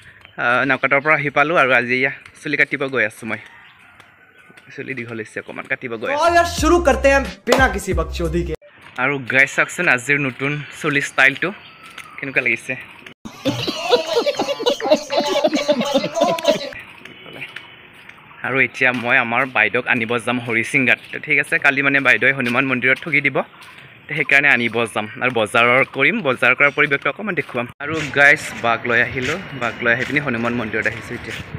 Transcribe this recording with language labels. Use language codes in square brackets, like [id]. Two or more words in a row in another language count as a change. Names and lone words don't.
[as] নকাটাৰ পৰা আহি পালোঁ আৰু আজি এয়া চুলি কাটিব গৈ আছোঁ মই চুলি দীঘল হৈছে অকণমান কাটিব গৈ আছোঁ [hi] শুरू करते हैं बिना किसी बकचोदी के [as] আৰু গাইজ চাওকচোন আজিৰ নতুন চুলি ষ্টাইলটো কেনেকুৱা লাগিছে আৰু এতিয়া মই আমাৰ বাইদেউক আনিব যাম হৰিচিংগাত ঠিক আছে কালি মানে বাইদেৱে হনুমান মন্দিৰত ঠগি দিব সেইকাৰণে আনিব যাম আৰু বজাৰৰ কৰিম বজাৰ কৰাৰ পৰিৱেশটো অকণমান দেখুৱাম আৰু গাইজ বাঘ লৈ আহিলোঁ বাঘ লৈ আহি পিনি হনুমান মন্দিৰত আহিছোঁ এতিয়া